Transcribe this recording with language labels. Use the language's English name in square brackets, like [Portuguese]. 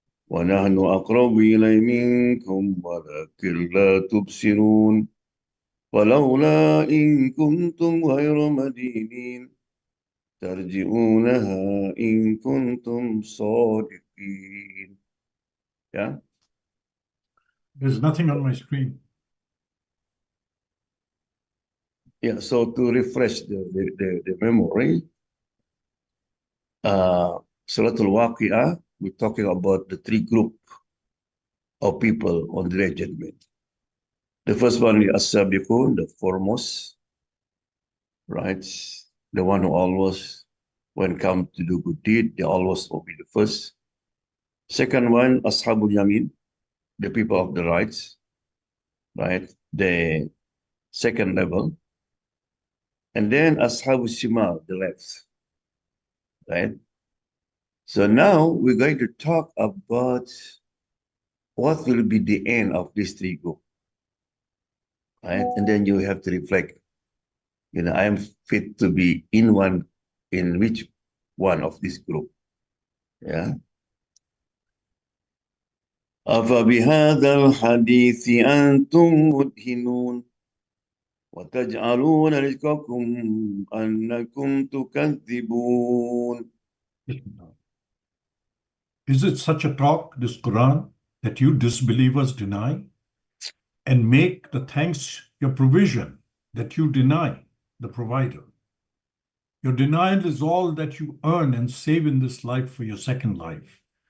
[Arabic] ونحن أقرب إليه منكم ولكن لا تبصرون فلولا إن كنتم غير مدينين ترجعونها إن كنتم صادقين. [English] Yeah. There's nothing on my screen. Yeah, so to refresh the memory, Surah Al-Waqi'ah, we're talking about the three group of people on the judgment. The first one is As-Sabiqun, the foremost, right? The one who always, when come to do good deed, they always will be the first. Second one, Ashabul Yamin, the people of the rights, right? The second level. And then Ashabul Shimal, the left, right? So now we're going to talk about what will be the end of this three group, right? And then you have to reflect, I am fit to be in which one of this group, yeah? [Arabic] أفبهذا الحديث أنتم مدهنون وتجعلون رزقكم أنكم تكذبون. [English] Is it such a talk, this Quran, that you disbelievers deny? And make the thanks your provision, that you deny the provider. Your denial is all that you earn and save in this life for your second life.